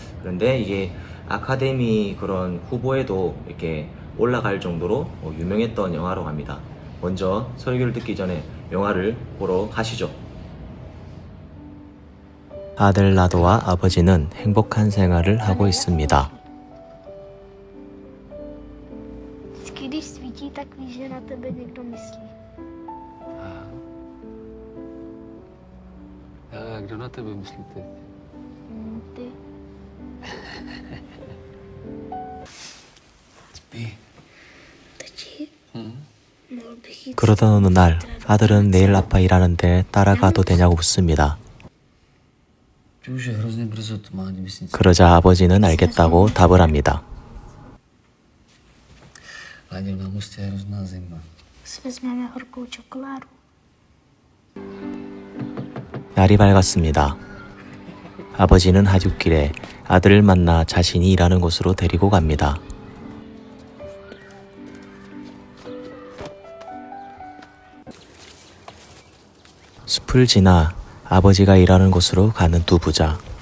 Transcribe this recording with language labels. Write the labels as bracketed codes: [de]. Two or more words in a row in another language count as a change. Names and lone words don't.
[ko] 그런데 이게 아카데미 그런 후보에도 이렇게 올라갈 정도로 유명했던 영화라고 합니다. 먼저 설교를 듣기 전에 영화를 보러 가시죠. 아들 나도와 아버지는 행복한 생활을 하고 있습니다. [cs] Vždycky, když svítí, tak víš, že na tebe někdo myslí. A kdo na tebe myslí teď? Ty. Spí. Tačí? Mohl bych jít. [ko] 그러던 어느 날 아들은 내일 아빠 일하는데 따라가도 되냐고 묻습니다. [cs] Ty už je hrozně brzo, to má měsíc. [ko] 그러자 아버지는 알겠다고 답을 합니다. [cs] Láďo, na mostě je hrozná zima. Si vezmeme horkou čokoládu. [ko] 날이 밝았습니다. 아버지는 하굣길에 아들을 만나 자신이 일하는 곳으로 데리고 갑니다. 숲을 지나 아버지가 일하는 곳으로 가는 두 부자.